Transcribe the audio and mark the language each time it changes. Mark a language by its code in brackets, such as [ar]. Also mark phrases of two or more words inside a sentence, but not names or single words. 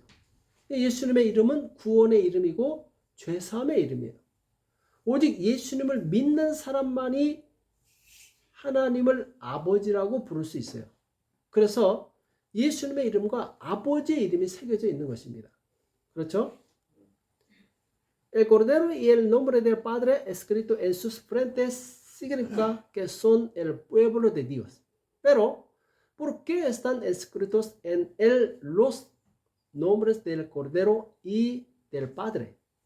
[ko] 예수님의 이름은 구원의 이름이고 죄사함의 이름이에요. 오직 예수님을 믿는 사람만이 하나님을 아버지라고 부를 수 있어요. 그래서 예수님의 이름과 아버지의 이름이 새겨져 있는 것입니다. 그렇죠? [es] El Cordero y el nombre del Padre escrito en sus frentes significa que son el pueblo de Dios. Pero, ¿por qué están escritos en él los nombres del Cordero y del Padre?